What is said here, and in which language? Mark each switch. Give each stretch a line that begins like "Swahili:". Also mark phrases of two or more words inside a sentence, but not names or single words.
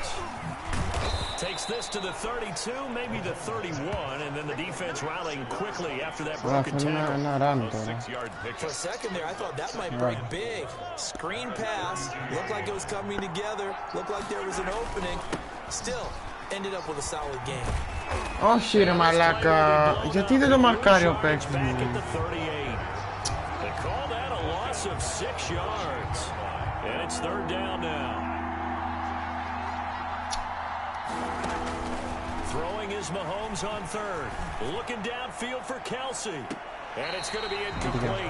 English: Takes this to the 32, maybe the 31, and then the defense rallying quickly after that broken tackle. For a second there, I thought that might break big. Screen pass. Looked like it was coming together. Looked like there was an opening. Still, ended up with a solid game. Oh shit, malaca.
Greek: Γιατί δεν το μαρκάρει ο παίκτης μου?
English: They call that a loss of 6 yards. And it's third down now. Throwing is Mahomes on third. Looking downfield for Kelsey. And it's going to be incomplete.